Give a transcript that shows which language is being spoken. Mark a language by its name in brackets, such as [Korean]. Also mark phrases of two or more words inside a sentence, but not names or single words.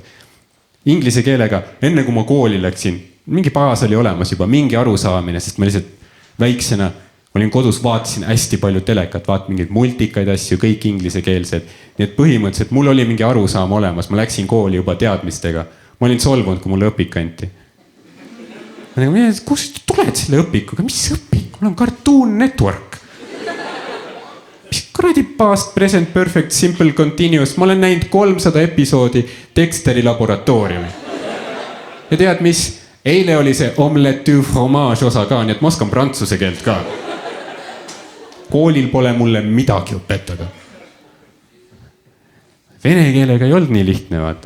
[Estonian] Inglise keelega, enne kui ma kooli läksin, mingi baas oli olemas juba, mingi arusaamine, sest ma lihtsalt väiksena olin kodus, vaatasin hästi palju telekat, vaat mingeid multikaid asju, kõik inglisekeelsed. Nii et põhimõtteliselt mul oli mingi arusaam olemas, ma läksin kooli juba teadmistega. Ma olin solvunud, kui mulle õpik anti. Kus tuled selle õpikuga? Mis õpik? Mul on Cartoon Network. Mis kuradi [English] past, present, perfect, simple, continuous. [Estonian] Ma olen näinud 300 episoodi Dexteri laboratooriumi. Ja tead mis? Eile oli see [French] omelette du fromage [Estonian] osa ka, nii et ma oskan prantsuse keelt ka. Koolil pole mulle midagi õpetada. Vene keelega ei olnud nii lihtne, vaata.